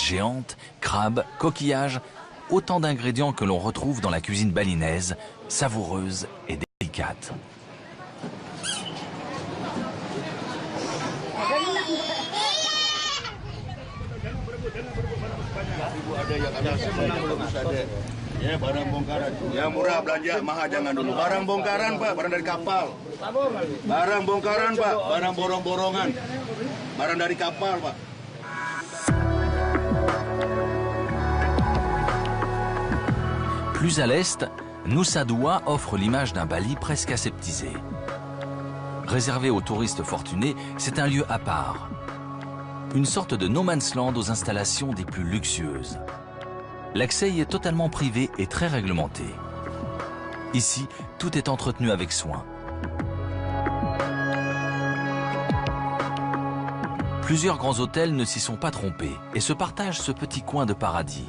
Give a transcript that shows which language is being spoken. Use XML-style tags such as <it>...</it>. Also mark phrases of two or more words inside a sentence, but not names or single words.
<fr>géantes, crabes, coquillages, autant d'ingrédients que l'on retrouve dans la cuisine balinaise, savoureuse et délicate.</fr> <id>Ya, barang bongkaran. Ya murah belanja, mahal jangan dulu. Barang bongkaran, Pak, barang dari kapal. Barang bongkaran, Pak, barang borong-borongan. Barang dari kapal, Pak.</id> <fr>Plus à l'est, Nusa Dua offre l'image d'un Bali presque aseptisé. Réservé aux touristes fortunés, c'est un lieu à part. Une sorte de</fr> <en>no man's land</en> <fr>aux installations des plus luxueuses. L'accès y est totalement privé et très réglementé. Ici, tout est entretenu avec soin. Plusieurs grands hôtels ne s'y sont pas trompés et se partagent ce petit coin de paradis.</fr>